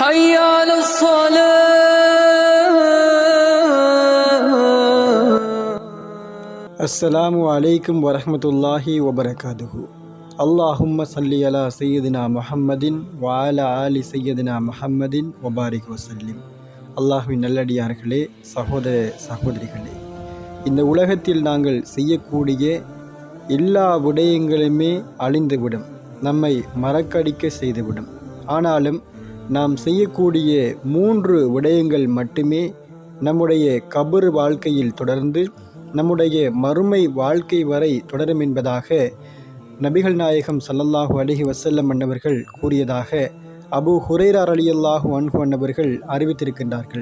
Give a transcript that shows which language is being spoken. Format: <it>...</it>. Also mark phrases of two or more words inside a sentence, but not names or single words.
<ar>حي على الصلاة. السلام عليكم ورحمة الله وبركاته. اللهم صل على سيدنا محمد وعلى آل سيدنا محمد وبارك وسلم.</ar> <ta>அல்லாஹ்வின் நல்லடியார்களே, சகோதர சகோதரிகளே, இந்த உலகத்தில் நாங்கள் செய்யக்கூடிய எல்லா விடயங்களுமே அழிந்துவிடும், நம்மை மறக்கடிக்க செய்துவிடும். ஆனாலும் நாம் செய்யக்கூடிய 3 விடயங்கள் மட்டுமே நம்முடைய கபர் வாழ்க்கையில் தொடர்ந்து நம்முடைய மறுமை வாழ்க்கை வரை தொடரும் என்பதாக நபிகள் நாயகம்</ta> <ar>صلى الله عليه وسلم</ar> <ta>அன்னவர்கள் கூறியதாக அபூ ஹுரைரா</ta> <ar>رضي الله عنه</ar> <ta>அன்னவர்கள் அறிவித்திருக்கின்றார்கள்.</ta>